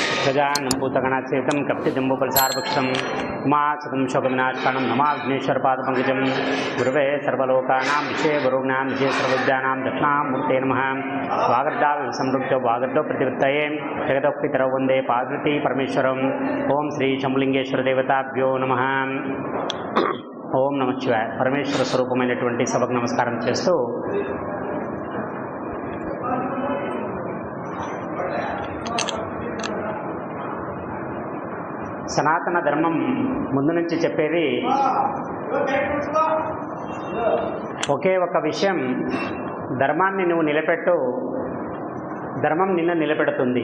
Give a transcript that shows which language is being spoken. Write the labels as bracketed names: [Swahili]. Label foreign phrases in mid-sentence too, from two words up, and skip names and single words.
[Sanskrit] गजाननं भूतगणासेवितं कपिजम्बूफलसारभक्षितं उमासुतं शोकविनाशकानं नमाग्नेश्वरपादपङ्कजं गुरुवे सर्वलोकानां विषये गुरुणां विषये सर्वविद्यानां दक्षिणामूर्ते नमः। वागर्धाविव समृद्धो वागर्धो प्रतिवृत्तये जगतः पितरौ वन्दे पार्वती परमेश्वरम्। ओं श्री शंभुलिंगेश्वर देवताभ्यो नमः। ఓం నమః శివాయ. [Telugu] పరమేశ్వర స్వరూపమైనటువంటి సభకు నమస్కారం చేస్తూ సనాతన ధర్మం ముందు నుంచి చెప్పేది ఒకే ఒక విషయం, ధర్మాన్ని నువ్వు నిలబెట్టు, ధర్మం నిన్ను నిలబెడుతుంది.